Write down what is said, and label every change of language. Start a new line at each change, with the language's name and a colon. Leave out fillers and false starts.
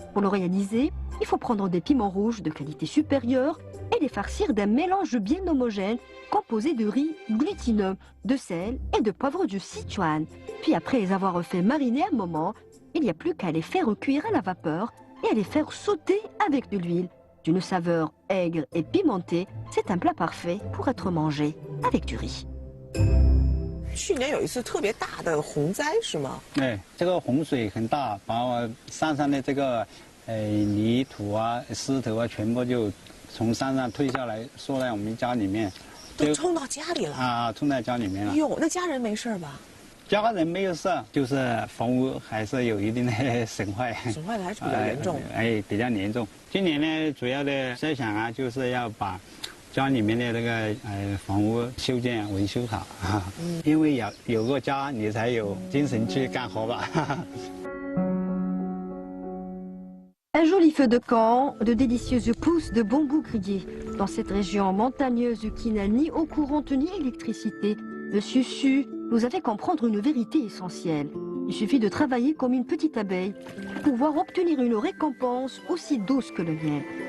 French: Pour le réaliser, il faut prendre des piments rouges de qualité supérieure et les farcir d'un mélange bien homogène composé de riz glutineux, de sel et de poivre du Sichuan. Puis après les avoir fait mariner un moment, il n'y a plus qu'à les faire cuire à la vapeur et à les faire sauter avec de l'huile. D'une saveur aigre et pimentée, c'est un plat parfait pour être mangé avec du riz.
Chinese: 去年有一次特别大的洪灾是吗？哎，这个洪水很大，把我山上的这个泥土啊、石头啊，全部就从山上推下来，缩在我们家里面，都冲到家里了啊，冲在家里面了。哟，那家人没事吧？家人没有事，就是房屋还是有一定的损坏。损坏的还是比较严重。比较严重。今年呢，主要的设想啊，就是要把 家里面的那个房屋修建维修好啊，因为有个家，你才有精神去干活吧。
French: Un joli feu de camp, de délicieuses pousses de bambou grillé. Dans cette région montagneuse qui n'a ni eau courante ni électricité, le Siusu nous a fait comprendre une vérité essentielle. Il suffit de travailler comme une petite abeille pour pouvoir obtenir une récompense aussi douce que le miel.